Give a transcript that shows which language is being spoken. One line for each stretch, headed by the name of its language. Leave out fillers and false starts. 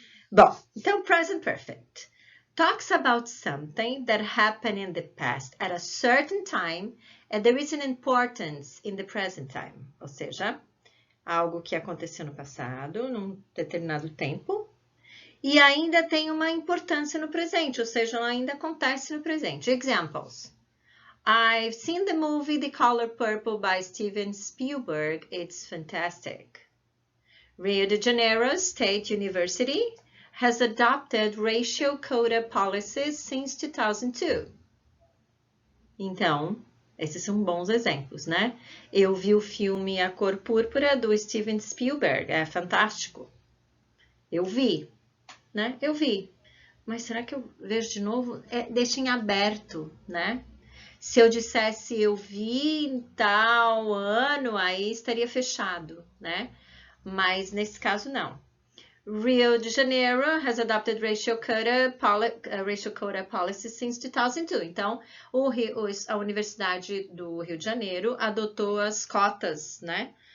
Portuguese: Bom, então
English: present perfect talks about something that happened in the past at a certain time and there is an importance in the present time.
Portuguese: Ou seja, algo que aconteceu no passado, num determinado tempo, e ainda tem uma importância no presente, ou seja, ela ainda acontece no presente.
English: Examples. I've seen the movie The Color Purple by Steven Spielberg. It's fantastic. Rio de Janeiro State University has adopted racial quota policies since 2002.
Portuguese: Então, esses são bons exemplos, né? Eu vi o filme A Cor Púrpura do Steven Spielberg. É fantástico. Eu vi, né? Eu vi. Mas será que eu vejo de novo? Deixa em aberto, né? Se eu dissesse eu vi em tal ano, aí estaria fechado, né? Mas nesse caso não.
English: Rio de Janeiro has adopted racial quota policy since 2002.
Portuguese: Então, a Universidade do Rio de Janeiro adotou as cotas, né?